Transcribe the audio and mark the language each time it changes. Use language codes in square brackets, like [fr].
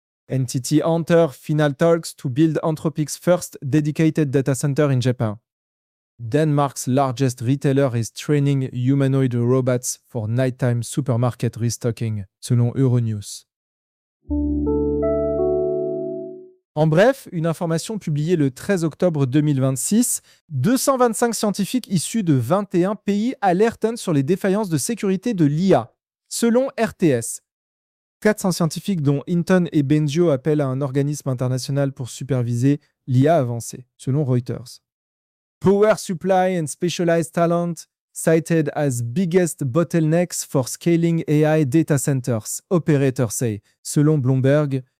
[en] NTT Hunter, Final Talks to Build Anthropic's First Dedicated Data Center in Japan. Denmark's largest retailer is training humanoid robots for nighttime supermarket restocking, [fr] selon Euronews. En bref, une information publiée le 13 octobre 2026, 225 scientifiques issus de 21 pays alertent sur les défaillances de sécurité de l'IA, selon RTS. 400 scientifiques, dont Inton et Benjo, appellent à un organisme international pour superviser l'IA avancée, selon Reuters. [en] Power Supply and Specialized Talent, cited as biggest bottlenecks for scaling AI data centers, operators say, [fr] selon Bloomberg,